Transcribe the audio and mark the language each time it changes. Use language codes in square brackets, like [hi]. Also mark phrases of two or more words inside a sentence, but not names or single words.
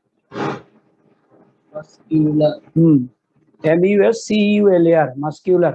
[en] Muscular. M-U-S-C-U-L-A-R, muscular.